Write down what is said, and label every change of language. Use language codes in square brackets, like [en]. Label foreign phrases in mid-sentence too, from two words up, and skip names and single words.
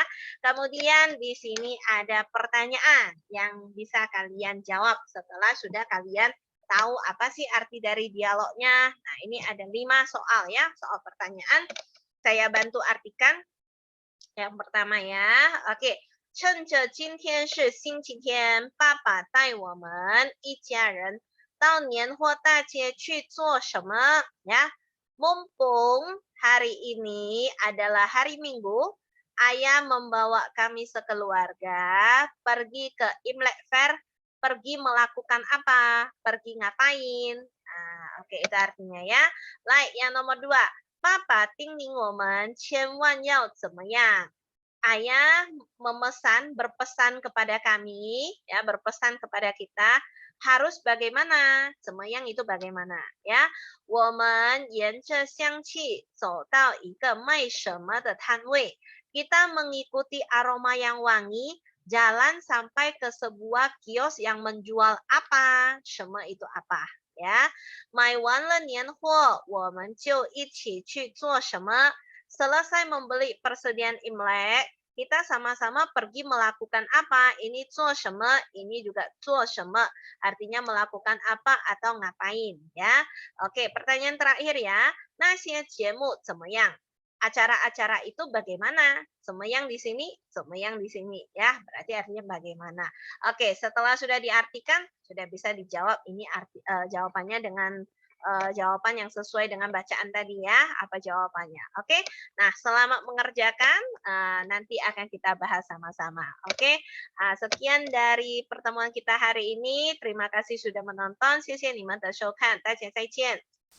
[id] Kemudian di sini ada pertanyaan yang bisa kalian jawab setelah sudah kalian tahu apa sih arti dari dialognya. Nah, ini ada 5 soal ya, soal pertanyaan. Saya bantu artikan. Yang pertama ya. Oke. [zh] 趁着今天是星期天，爸爸带我们一家人到年货大街去做什么 ya? [id] Mumpung hari ini adalah hari Minggu, ayah membawa kami sekeluarga pergi ke Imlek Fair. Pergi melakukan apa? Pergi ngapain? Nah, oke, itu artinya ya. Like yang nomor 2. [zh] Papa 叮咛我们千万要怎么样? [id] Ayah berpesan kepada kami, ya, berpesan kepada kita harus bagaimana? Semayang itu bagaimana, ya? [zh] 我们沿着香气走到一个卖什么的摊位. [id] Kita mengikuti aroma yang wangi, jalan sampai ke sebuah kios yang menjual apa? Shema itu apa? Ya, [zh] 买完了年货，我们就一起去做什么? [id] Selesai membeli persediaan Imlek, kita sama-sama pergi melakukan apa? Ini [zh] 做什么, [id] ini juga [zh] 做什么, [id] artinya melakukan apa atau ngapain ya. Oke, pertanyaan terakhir ya. [zh] 那些节目怎么样? [id] Acara-acara itu bagaimana? Semeyang di sini, semeyang di sini ya. Berarti artinya bagaimana. Oke, setelah sudah diartikan, sudah bisa dijawab ini jawabannya dengan jawaban yang sesuai dengan bacaan tadi ya. Apa jawabannya? Oke. Nah, selamat mengerjakan. Nanti akan kita bahas sama-sama. Oke. Sekian dari pertemuan kita hari ini. Terima kasih sudah menonton. [zh] 谢谢你们的收看。大家再见。